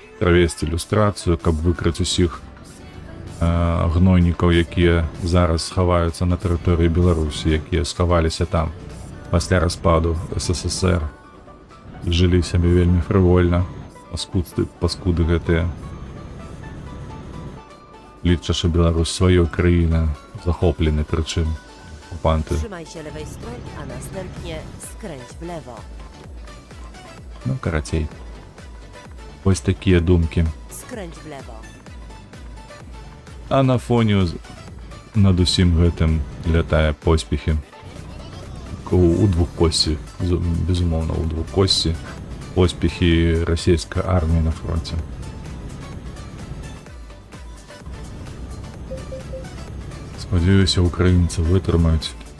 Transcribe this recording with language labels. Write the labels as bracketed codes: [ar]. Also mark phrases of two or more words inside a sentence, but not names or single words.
[be] Правесці ілюстрацыю, каб выкрыць усіх гнойнікаў, якія зараз схаваюцца на тэрыторыі Беларусі, якія схаваліся там пасля распаду СССР і жылі сабе вельмі фрывольна, паскуды гэтыя. Лічачы Беларусь сваёй краіны, захоплены прычым окупанты. [pl] Trzymaj się lewej strony, a następnie skręć w lewo. [be] Ну, карацей. Ось такія думкі. [pl] Skręć w lewo. [be] А на фоне над усім гэтым лятае поспехі. У двухкосці, безумоўна, у двухкосці поспехі расійскай арміі на фронте. Спадзяюся, украінцы вытрымаюць.